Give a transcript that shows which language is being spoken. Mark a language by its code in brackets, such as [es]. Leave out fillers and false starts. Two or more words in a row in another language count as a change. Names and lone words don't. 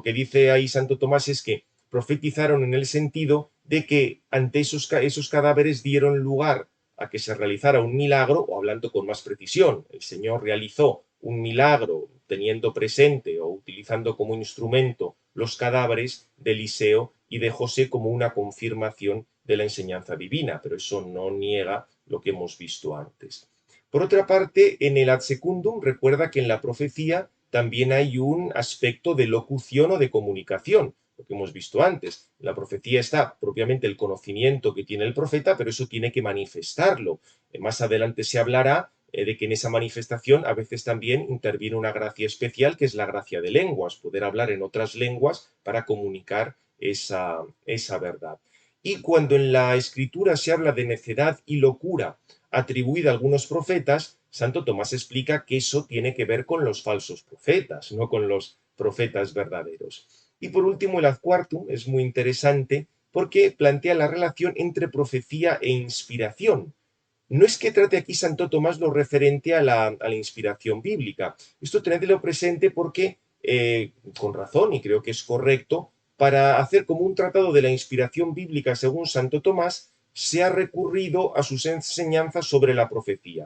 [es] que dice ahí Santo Tomás es que profetizaron en el sentido de que ante esos cadáveres dieron lugar a que se realizara un milagro, o hablando con más precisión, el Señor realizó un milagro teniendo presente o utilizando como instrumento los cadáveres de Eliseo y de José como una confirmación de la enseñanza divina, pero eso no niega lo que hemos visto antes. Por otra parte, en el [la] ad secundum [es] recuerda que en la profecía también hay un aspecto de locución o de comunicación, lo que hemos visto antes. En la profecía está propiamente el conocimiento que tiene el profeta, pero eso tiene que manifestarlo. Más adelante se hablará de que en esa manifestación a veces también interviene una gracia especial, que es la gracia de lenguas, poder hablar en otras lenguas para comunicar esa verdad. Y cuando en la escritura se habla de necedad y locura atribuida a algunos profetas, Santo Tomás explica que eso tiene que ver con los falsos profetas, no con los profetas verdaderos. Y por último, el [la] ad quartum [es] es muy interesante porque plantea la relación entre profecía e inspiración. No es que trate aquí Santo Tomás lo referente a la inspiración bíblica. Esto tenedlo presente porque, con razón, y creo que es correcto, para hacer como un tratado de la inspiración bíblica según Santo Tomás, se ha recurrido a sus enseñanzas sobre la profecía.